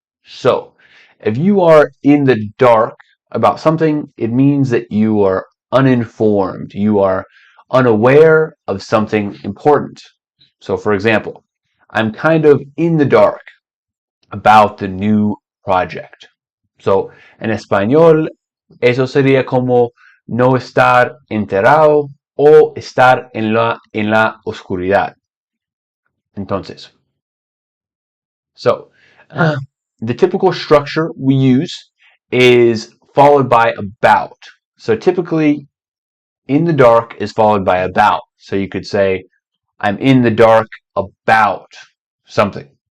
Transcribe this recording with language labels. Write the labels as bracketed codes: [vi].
[en] So, if you are in the dark about something, it means that you are uninformed. You are unaware of something important. So, for example, I'm kind of in the dark about the new project. [es] So, en español, eso sería como no estar enterado o estar en la oscuridad. Entonces, [en] so the typical structure we use is followed by about. So typically, in the dark is followed by about. So you could say, I'm in the dark about something.